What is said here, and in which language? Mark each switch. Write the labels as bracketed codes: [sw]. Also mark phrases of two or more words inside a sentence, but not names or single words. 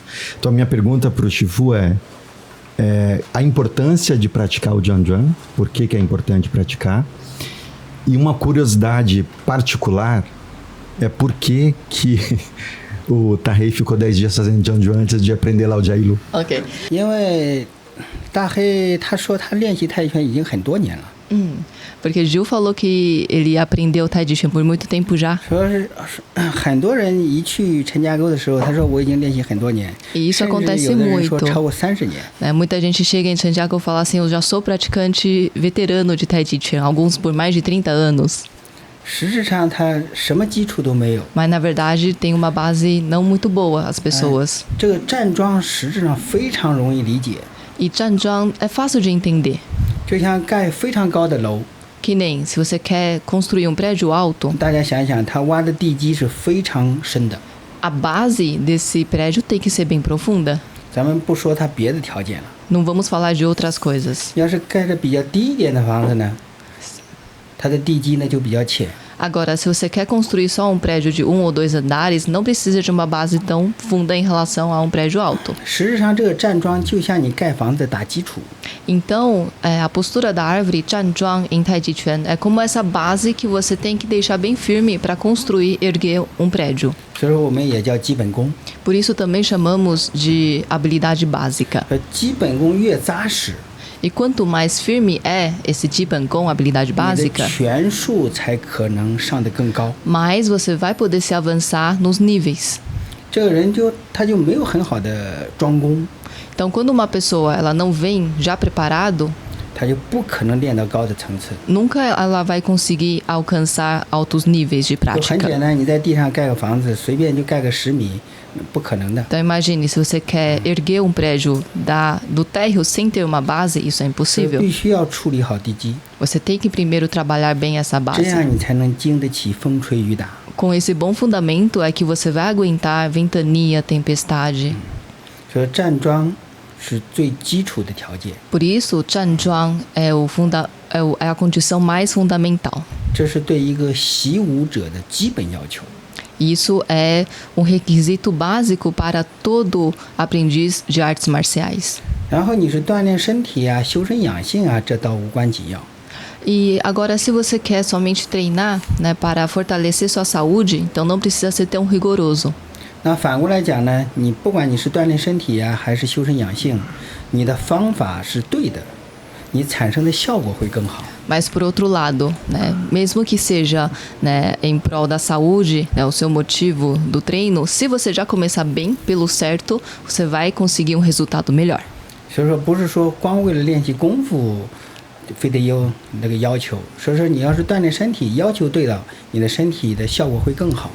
[pt] Então a minha pergunta para o Shifu é a importância de praticar o Jianzhuan, por que é importante praticar? E uma curiosidade particular é por que o Tahei ficou 10 dias fazendo Jianzhuan antes de aprender lá o Jailu. Ok. [zh] 因为大黑他说他练习太极拳已经很多年了， [pt] Porque Gil falou que ele aprendeu Tai Chi Chuan por muito tempo já. [zh] 说是很多人一去陈家沟的时候，他说我已经练习很多年， [pt] E isso [zh] 甚至 [pt] acontece [zh] 有的人说 [pt] muito. [zh] 超过30年。 [pt] Né? Muita gente chega em Santiago e fala assim, eu já sou praticante veterano de Tai Chi Chuan, alguns por mais de 30 anos. [zh] 实质上他什么基础都没有， [pt] Mas na verdade tem uma base não muito boa as pessoas. [zh] 这个站桩实质上非常容易理解， [pt] E Jianzhuan é fácil de entender. [zh] 就像盖非常高的楼， [pt] Que nem se você quer construir um prédio alto, [zh] 大家想想，他挖的地基是非常深的。 [pt] a base desse prédio tem que ser bem profunda. [zh] 咱们不说他别的条件了， [pt] Não vamos falar de outras coisas. [zh] 要是盖的比较低一点的房子呢，它的地基呢就比较浅。 [pt] Agora, se você quer construir só um prédio de 1 ou 2 andares, não precisa de uma base tão funda em relação a um prédio alto. [zh] 实质上，这个站桩就像你盖房子打基础， [pt] Então, a postura da árvore, Jianzhuan, em Tai Chi Chuan, é como essa base que você tem que deixar bem firme para construir, erguer um prédio. [zh] 所以说我们也叫基本功。 [pt] Por isso também chamamos de habilidade básica. [zh] 基本功越扎实， [pt] E quanto mais firme é esse Jibankong, habilidade [zh] 你的 [pt] básica, [zh] 拳术才可能上得更高。 [pt] mais você vai poder se avançar nos níveis. [zh] 这个人他就没有很好的桩功， [pt] Então, quando uma pessoa ela não vem já preparado, [zh] 他就不可能练到高的层次。 [pt] nunca ela vai conseguir alcançar altos níveis de [zh] 就很简 [pt] prática. [zh] 单，你在地上盖个房子，随便就盖个10米，不可能的。 [pt] Então, imagine, se você quer erguer um prédio do térreo sem ter uma base, isso é [zh] 所以 [pt] impossível. [zh] 必须要处理好地基， [pt] Você tem que primeiro trabalhar bem essa [zh] 这样 [pt] base. [zh] 你才能经得起风吹雨打。 [pt] Com esse bom fundamento é que você vai aguentar ventania, tempestade. [zh] 所以站桩是最基础的条件， [pt] Por isso, Jianzhuan é a condição mais fundamental. [zh] 这是对一个习武者的基本要求。 [pt] Isso é um requisito básico para todo aprendiz de artes marciais. [zh] 然后你是锻炼身体啊、修身养性啊，这倒无关紧要。 [pt] E agora, se você quer somente treinar, né, para fortalecer sua saúde, então não precisa ser tão rigoroso. [zh] 那反过来讲呢，你不管你是锻炼身体啊，还是修身养性，你的方法是对的，你产生的效果会更好。 [pt] Mas por outro lado, né, mesmo que seja, né, em prol da saúde, né, o seu motivo do treino, se você já começar bem pelo certo, você vai conseguir um resultado melhor. [zh] 所以说不是说光为了练习功夫非得有那个要求，所以说你要是锻炼身体要求对了，你的身体的效果会更好。